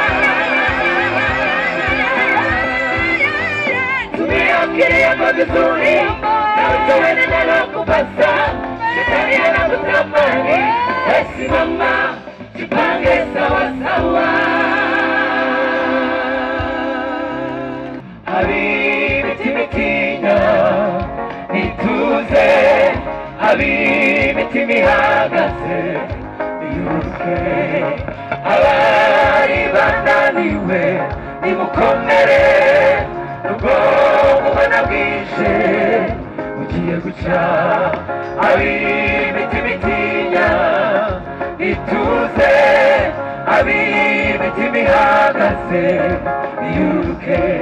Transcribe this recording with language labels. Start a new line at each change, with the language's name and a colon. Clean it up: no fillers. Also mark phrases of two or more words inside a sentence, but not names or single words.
Swahili: tumia akili yako vizuri na ujue linalokupasa shetani anakutamani wesimama jipange sawa sawa
Kinyarwanda: hari ibiti bitinya ituze hari ibiti bihagaze biyuruke abari bananiwe nimukomere nubwo mubona bwije ugiye guca hari ibiti bitinya ituze ab'ibiti bihagaze biyuruke